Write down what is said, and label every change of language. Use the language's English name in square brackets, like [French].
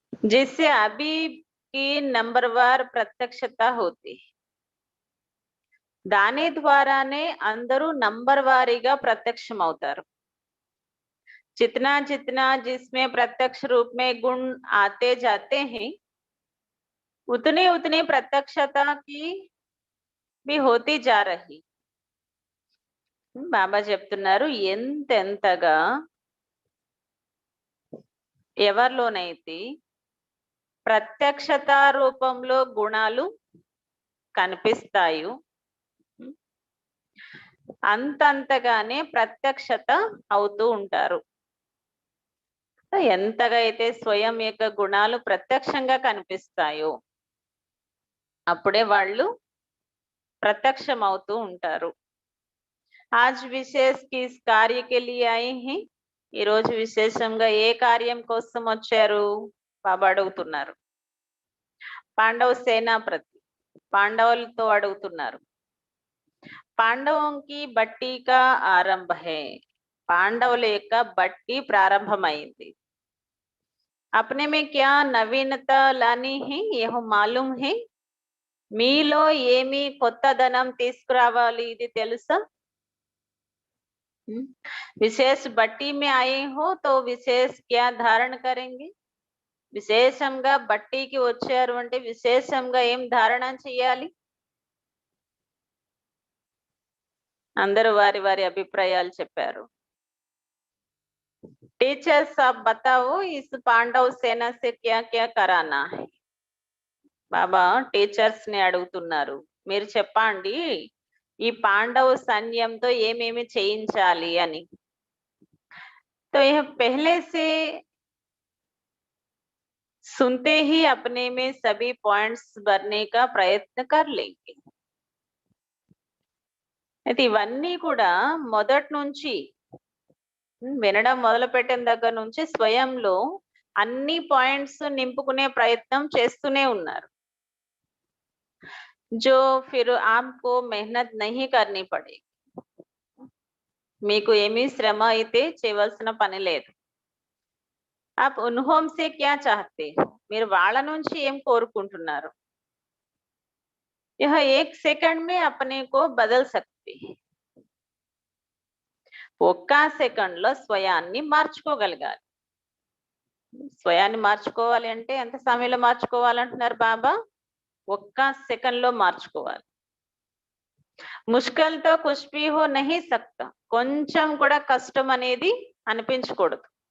[Hindi] जिससे अभी की नंबरवार प्रत्यक्षता होती [Telugu] దాని ద్వారానే అందరూ నంబర్ వారీగా ప్రత్యక్షం అవుతారు. [Hindi] जितना जितना जिसमें प्रत्यक्ष रूप में गुण आते जाते हैं उतनी उतनी प्रत्यक्षता की भी होती जा रही. [Telugu] బాబా చెప్తున్నారు ఎంతెంతగా ఎవరిలోనైతే ప్రత్యక్షత రూపంలో గుణాలు కనిపిస్తాయో అంతంతగానే ప్రత్యక్షత అవుతూ ఉంటారు. ఎంతగా అయితే స్వయం యొక్క గుణాలు ప్రత్యక్షంగా కనిపిస్తాయో అప్పుడే వాళ్ళు ప్రత్యక్షం అవుతూ ఉంటారు. [Hindi] आज विशेष किस कार्य के लिए आए हैं [Telugu] ఈ రోజు విశేషంగా ఏ కార్యం కోసం వచ్చారు బాబా అడుగుతున్నారు. పాండవ సేనాపతి పాండవులతో అడుగుతున్నారు. [Hindi] పాండవం కి బట్టి కా ఆరంభ హై [Telugu] పాండవుల యొక్క బట్టి ప్రారంభమైంది. [Hindi] अपने में क्या नवीनता लानी है यह मालूम है [Telugu] మీలో ఏమి కొత్తదనం తీసుకురావాలి ఇది తెలుసా. [Hindi] विशेष बट्टी में आए हो तो विशेष क्या धारण करेंगे. [Telugu] విశేషంగా బట్టీకి వచ్చారు అంటే విశేషంగా ఏం ధారణ చేయాలి. అందరూ వారి వారి అభిప్రాయాలు చెప్పారు. [Hindi] टीचर्स आप बताओ इस पांडव सेना से क्या क्या कराना है. [Telugu] బాబా టీచర్స్ ని అడుగుతున్నారు మీరు చెప్పండి ఈ పాండవ సైన్యంతో ఏమేమి చేయించాలి అని. [Hindi] तो यह पहले से सुनते ही अपने में सभी पॉइंट्स भरने का प्रयत्न कर लेंगे. [Telugu] అయితే ఇవన్నీ కూడా మొదటి నుంచి వినడం మొదలు పెట్టిన దగ్గర నుంచి స్వయంలో అన్ని పాయింట్స్ నింపుకునే ప్రయత్నం చేస్తూనే ఉన్నారు. [Hindi] जो फिर आपको मेहनत नहीं करनी पड़ेगी. [Telugu] మీకు ఏమీ శ్రమ అయితే చేయవలసిన పని లేదు. [Hindi] आप उन्हों से क्या चाहते हो [Telugu] మీరు వాళ్ళ నుంచి ఏం కోరుకుంటున్నారు. [Hindi] यह एक सेकंड में अपने को बदल सकते हैं. [Telugu] ఒక్క సెకండ్ లో స్వయాన్ని మార్చుకోగలగాలి. స్వయాన్ని మార్చుకోవాలి అంటే ఎంత సమయంలో మార్చుకోవాలంటున్నారు బాబా ఒక్క సెకండ్ లో మార్చుకోవాలి. [Hindi] ముష్కల్ తో కుచ్ భీ హో నహీ సక్తా [Telugu] కొంచెం కూడా కష్టం అనేది అనిపించకూడదు.